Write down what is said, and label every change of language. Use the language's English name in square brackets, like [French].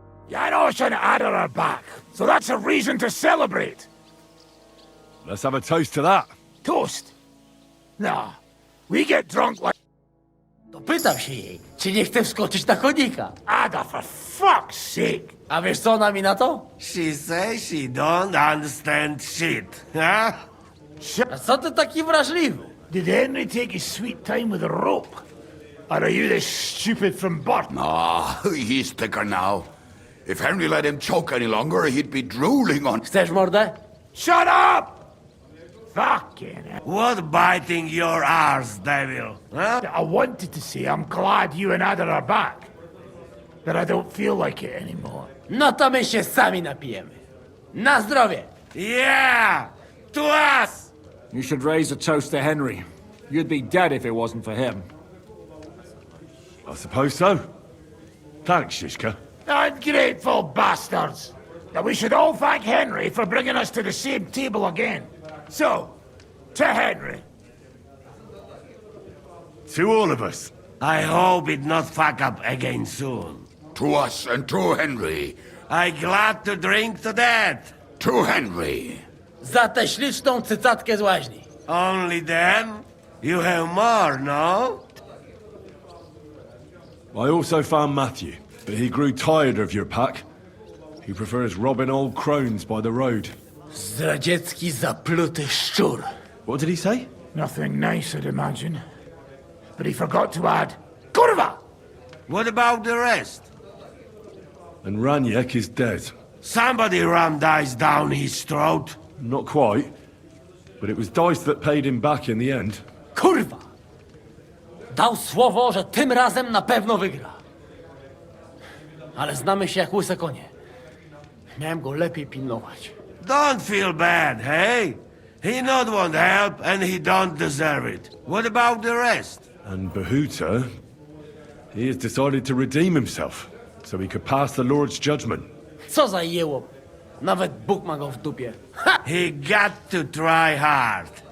[English] Janosh and Adder are back, so that's a reason to celebrate. Let's have a toast to that. Toast? Nah, we get drunk like... [Polish] Pytam się jej, czy nie chce wskoczyć na konika. [English] Ada, for fuck's sake! [Polish] A wiesz co ona mi na to? [English] She says she don't understand shit, huh? [Polish] A co ty taki wrażliwy? [English] Did Henry take his sweet time with a rope? Or are you this stupid from birth? Ah, he's thicker now. If Henry let him choke any longer, he'd be drooling on... [Polish] Chcesz mordę? [English] Shut up! Fucking hell. What biting your arse, devil? Huh? I wanted to say I'm glad you and Ada are back. But I don't feel like it anymore. [Polish] No to my się sami napijemy. Na zdrowie! [English] Yeah! To us! You should raise a toast to Henry. You'd be dead if it wasn't for him. I suppose so. Thanks, Shishka. Ungrateful bastards! Now we should all thank Henry for bringing us to the same table again. So, to Henry. To all of us. I hope it not fuck up again soon. To us and to Henry. I glad to drink to that. To Henry. [Polish] Za tę śliczną cycatkę z łaźni. [English] Only them? You have more, no? I also found Matthew, but he grew tired of your pack. He prefers robbing old crones by the road. [Polish] Zdradziecki, zapluty szczur. [English] What did he say? Nothing nice, I'd imagine. But he forgot to add, Kurva! What about the rest? And Ranyek is dead. Somebody rammed dice down his throat. Not quite. But it was dice that paid him back in the end. [Polish] Kurwa! Dał słowo, że tym razem na pewno wygra. Ale znamy się jak łyse konie. Miałem go lepiej pilnować. [English] Don't feel bad, hey? He not want help and he don't deserve it. What about the rest? And Bohuta, he has decided to redeem himself, so he could pass the Lord's judgment. [Polish] Co za jełop. Nawet Bóg ma go w dupie. [English] He got to try hard.